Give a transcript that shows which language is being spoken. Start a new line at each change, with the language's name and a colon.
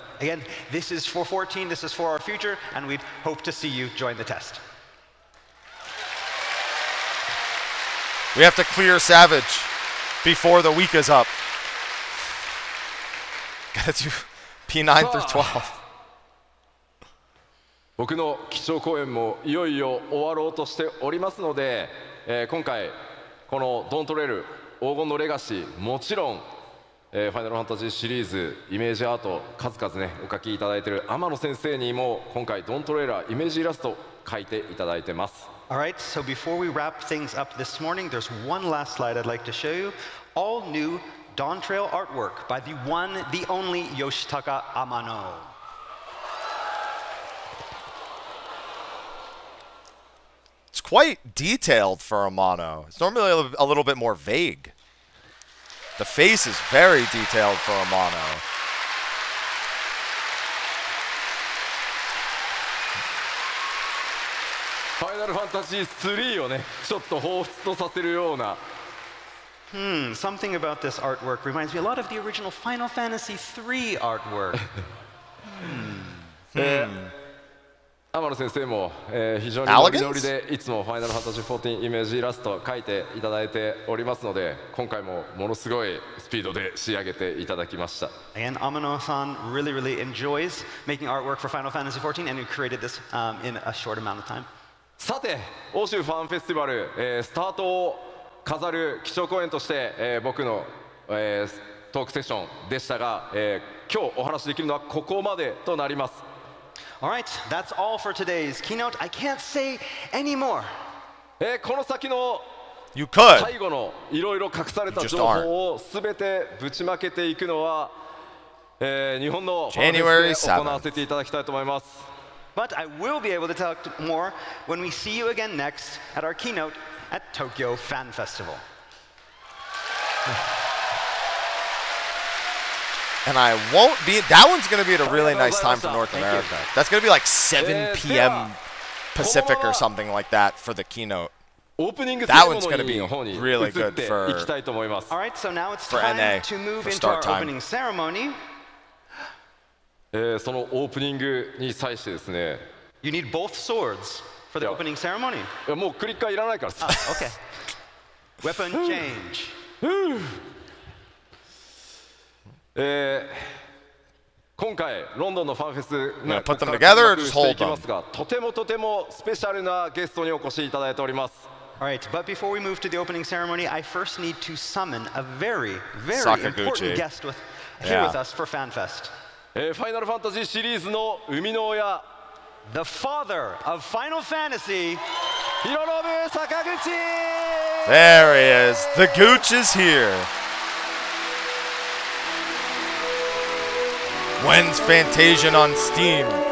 English: Again, this is for 14, this is for our future, and we hope to see you join the test. We have to clear Savage before the week is up. Gotta do P9 through 12.
Japanese: 僕の基調講演もいよいよ終わろうとしておりますので、今回このドントレール黄金のレガシー、もちろんファイナルファンタジーシリーズイメージアート数々ねお書きいただいている天野先生にも今回ドントレーラーイメージイラスト描いていただいてます。
English: Alright, so before we wrap things up this morning, there's one last slide I'd like to show you. All new Dawn Trail artwork by the one, the only Yoshitaka Amano. quite detailed for a mono. It's normally a little bit more vague. The face is very detailed for a mono.
Japanese: Final Fantasy III をね、ちょっと彷彿とさせるような。
English: Something about this artwork reminds me a lot of the original Final Fantasy III artwork.
Japanese: 天野先生も、非常にノリノリでいつもファイナルファンタジー14イメージイラスト描いていただいておりますので、今回もものすごいスピードで仕上げていただきました。
English: And Amano-san really enjoys making artwork for Final Fantasy XIV, and he created this in a short amount of time.
Japanese: さて、欧州ファンフェスティバル、スタートを飾る基調講演として、僕の、トークセッションでしたが、今日お話しできるのはここまでとなります。
English: All right, that's all for today's keynote. I can't say any more.
Japanese: この先の
English: You could.
Japanese: 最後のいろいろ隠された情報をすべてぶちまけていくのは、日本のファンフェスで行わせていただきたいと思います。
English: But I will be able to talk more when we see you again next at our keynote at Tokyo Fan Festival. And I won't be. That one's going to be at a really nice time for North America. That's going to be like 7 p.m. Pacific or something like that for the keynote. That one's going to be really good for All right, so now it's time to move into our opening ceremony.
Japanese: そのオープニングに際してですね。
English: You need both swords for the opening ceremony.
Japanese: もうクリッカーいらないからさ。
English: Okay. Weapon change.
Japanese: 今回ロンドンのファンフェスが
English: put them together or just hold them?
Japanese: ますが、とてもスペシャルなゲストにお越しいただいております。
English: All right, but before we move to the opening ceremony, I first need to summon a very important guest here with us for FanFest.
Japanese: ファイナルファンタジーシリーズの生みの親
English: The father of Final Fantasy
Japanese: ヒロノブ坂口
English: There he is. The Gooch is here. When's Fantasian on Steam?